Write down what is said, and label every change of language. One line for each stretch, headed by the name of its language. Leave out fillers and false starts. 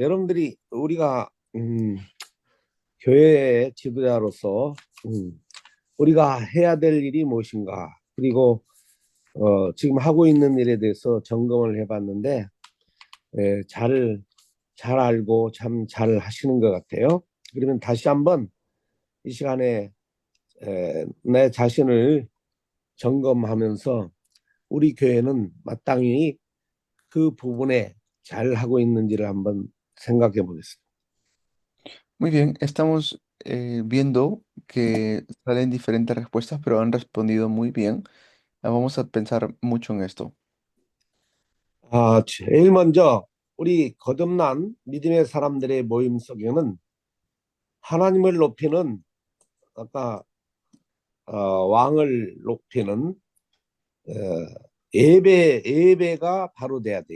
Korean: 여러분들이 우리가 교회의 지도자로서 우리가 해야 될 일이 무엇인가, 그리고 지금 하고 있는 일에 대해서 점검을 해봤는데 잘 알고 참 잘 하시는 것 같아요. 그러면 다시 한번 이 시간에 내 자신을 점검하면서 우리 교회는 마땅히 그 부분에 잘 하고 있는지를 한번 생각해 보겠습니다.
Spanish: Muy bien, estamos viendo que salen diferentes respuestas, pero han respondido muy bien. Vamos a pensar mucho en esto.
Korean: 제일 먼저 우리 거듭난 믿음의 사람들의 모임 속에는 하나님을 높이는, 아까 왕을 높이는 예배가 바로 돼야 돼.